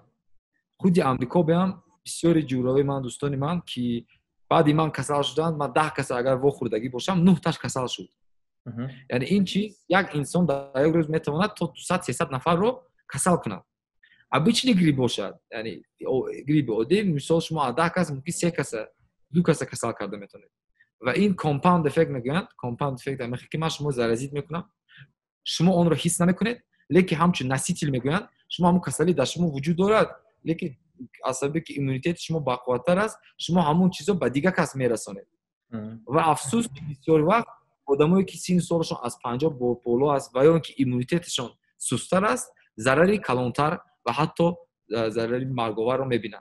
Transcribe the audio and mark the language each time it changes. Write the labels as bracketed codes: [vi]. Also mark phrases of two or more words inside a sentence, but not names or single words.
[tg] худи амрико биам бисёри ҷӯрои ман, дӯстони ман ки баъди ман касал шуданд, ман 10 каса агар вохӯрдагӣ бошам 9 таш касал шуд. яъне ин чиз як инсон дар як рӯз метавонад то 200-300 нафарро касал кунад. [ru] обычный грипп [tg] бошад, яъне гриппи оддӣ, мисол шумо аз 10 кас мумкин 3 каса 2 каса касал карда метавонед. ва ин [en] compound effect [tg] мегӯянд. [en] compound effect [tg] дар мехи ки ман шумо заразит мекунам, шумо онро ҳис намекунед, лекин ҳамчун наситил мегӯянд, шумо ҳамун касалӣ дар шумо вуҷуд дорад, лекин аз сабаби ки иммунитети шумо бақувваттар аст, шумо ҳамун чизро ба дигар кас мерасонед. ва афсӯс ки бисёр вақт одамое ки синни солашон аз 50 боло аст ва ё ки иммунитеташон сусттар аст, зарари калонтар ва ҳатто зарари марговарро мебинанд.